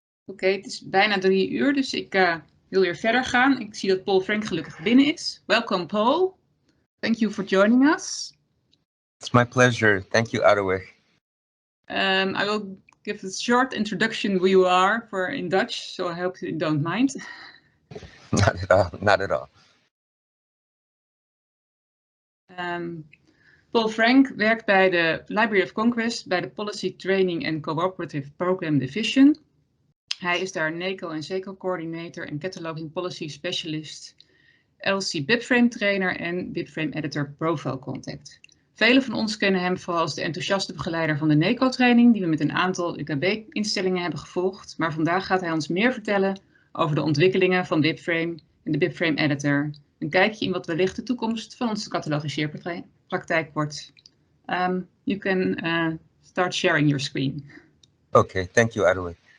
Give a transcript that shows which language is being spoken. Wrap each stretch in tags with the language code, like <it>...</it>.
<nl>Oké, het is bijna 3 uur, dus ik wil weer verder gaan. Ik zie dat Paul Frank gelukkig binnen is.</nl> <en>Welcome, Paul. Thank you for joining us. It's my pleasure. Thank you, Adewig. I will give a short introduction who you are in Dutch, so I hope you don't mind. Not at all, not at all.</en> <nl>Paul Frank werkt bij de Library of Congress bij de Policy Training and Cooperative Program Division. Hij is daar NACO en SECO Coordinator en Cataloging Policy Specialist, LC BIBFRAME Trainer en BIBFRAME Editor Profile Contact. Velen van ons kennen hem vooral als de enthousiaste begeleider van de NACO-training die we met een aantal UKB-instellingen hebben gevolgd, maar vandaag gaat hij ons meer vertellen over de ontwikkelingen van BIBFRAME en de BIBFRAME Editor. Een kijkje in wat wellicht de toekomst van onze catalogiseerpraktijk wordt.</nl> <en>You can start sharing your screen. Okay, thank you, Adewig.</en>